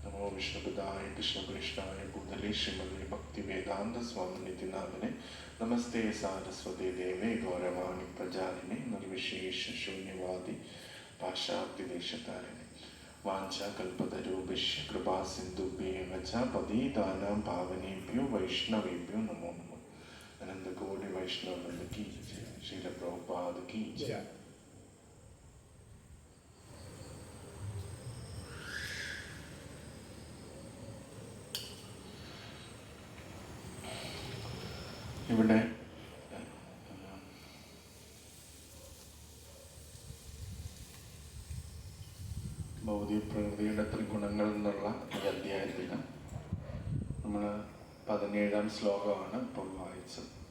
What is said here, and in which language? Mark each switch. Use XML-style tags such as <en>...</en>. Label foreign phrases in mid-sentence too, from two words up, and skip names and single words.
<sa>വിഷ്ണുപദായ കൃഷ്ണകൃഷ്ണായ ഭൂതലേ ശ്രീമതി ഭക്തി വേദാന്ത സ്വാമി നിത്യനാഥനെ നമസ്തേ സാരസ്വതി ദേവേ ഗൗരവാണി പ്രചാരിണി നിർവിശേഷ ശൂന്യവാദി പാശ്ചാത്യദേശതാരിണി വാഞ്ചാകൽപതരൂപിഷ്യ കൃപാസിന്ധുഭ്യേവ ച പതീതാനാം പാവനേഭ്യോ വൈഷ്ണവേഭ്യോ നമോ നമഃ. അനന്തകോടി വൈഷ്ണവവൃന്ദ കീ ജയ. ശ്രീല പ്രഭുപാദ കീ ജയ.</sa> <ml>ഇവിടെ ഭൗതിക പ്രകൃതിയുടെ ത്രിഗുണങ്ങൾ എന്നുള്ള ഈ അധ്യായത്തിൽ നമ്മൾ 17-ാം ശ്ലോകമാണ് ഇപ്പോൾ വായിച്ചത്.</ml>